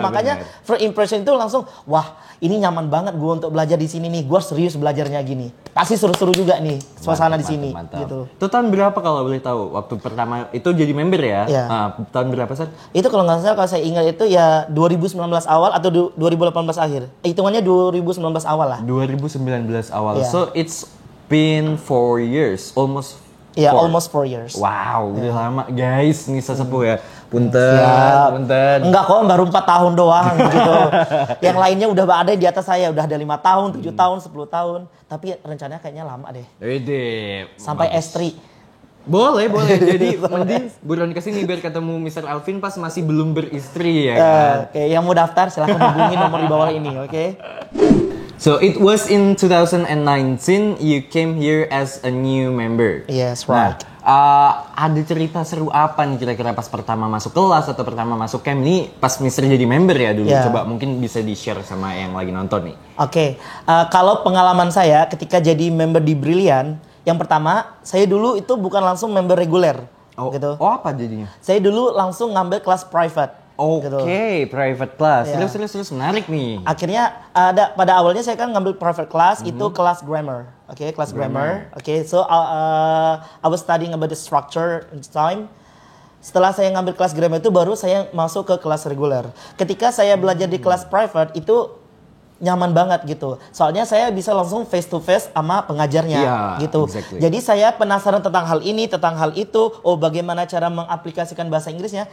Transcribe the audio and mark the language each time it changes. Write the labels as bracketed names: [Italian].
[Indonesian] Makanya [English] first impression [Indonesian] itu langsung wah, ini nyaman banget gue untuk belajar di sini nih. Gue serius belajarnya gini. Pasti seru-seru juga nih suasana di sini gitu. Itu tahun berapa kalau boleh tahu? Waktu pertama itu jadi member ya? Tahun berapa sih? Itu kalau nggak salah, kalau saya ingat itu ya 2019 awal atau 2018 akhir. Hitungannya 2019 awal lah. 2019 awal. [English] So it's been 4 years, almost. Almost 4 years. [Indonesian] Wow, udah lama guys, nih sesepuh ya. Punten. Enggak kok, baru 4 tahun doang gitu. Yang lainnya udah ada di atas saya, udah ada 5 tahun, 7 tahun, 10 tahun. Tapi rencananya kayaknya lama deh. Sampai S3. Boleh. Jadi mending buruan kesini biar ketemu Mr. Alvin pas masih belum beristri ya kan. Oke, yang mau daftar silahkan hubungi nomor di bawah ini, oke? [English] So it was in 2019 you came here as a new member. Yes, right. [Indonesian] Ada cerita seru apa nih kira-kira pas pertama masuk kelas atau pertama masuk camp nih pas Mister jadi member ya dulu? Coba mungkin bisa di-share sama yang lagi nonton nih. Oke. Kalau pengalaman saya ketika jadi member di Brilliant, yang pertama saya dulu itu bukan langsung member reguler gitu. Apa jadinya? Saya dulu langsung ngambil kelas private. [English] Oke, private class. [Indonesian] Ya. Terus menarik nih. Akhirnya pada awalnya saya kan ngambil private class itu kelas grammar. Oke, kelas grammar. [English] Oke, so I was studying about the structure and time. [Indonesian] Setelah saya ngambil kelas grammar itu baru saya masuk ke kelas reguler. Ketika saya belajar di kelas private itu nyaman banget gitu. Soalnya saya bisa langsung [English] face to face [Indonesian] sama pengajarnya gitu. [English] Exactly. [Indonesian] Jadi saya penasaran tentang hal ini, tentang hal itu. Oh, bagaimana cara mengaplikasikan bahasa Inggrisnya?